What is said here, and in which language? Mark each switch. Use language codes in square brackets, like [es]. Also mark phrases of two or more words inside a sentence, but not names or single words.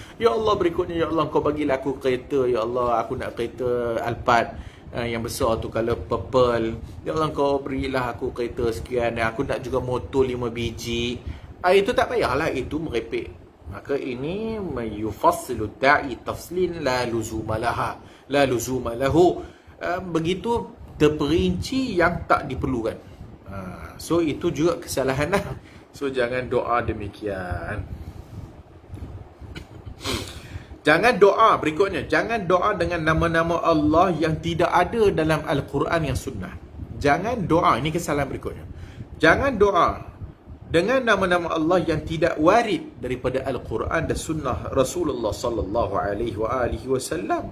[ms] Ya Allah, berikutnya ya Allah, Kau bagilah aku kereta. Ya Allah, aku nak kereta Alphard yang besar tu, [en] color purple. [ms] Ya Allah, Kau berilah aku kereta sekian. Aku nak juga motor 5 biji. Itu tak payahlah, itu merepek. [ar] Maka ini يفصّل الداعي تفصيلًا لا لزوم لها، لا لزوم له. [ms] Begitu terperinci yang tak diperlukan. So itu juga kesalahan lah. So jangan doa demikian. Jangan doa, berikutnya, jangan doa dengan nama-nama Allah yang tidak ada dalam Al-Quran yang sunnah. Jangan doa, ini kesalahan berikutnya. Jangan doa dengan nama-nama Allah yang tidak warid daripada Al-Quran dan sunnah Rasulullah [ar] صلى الله عليه وسلم.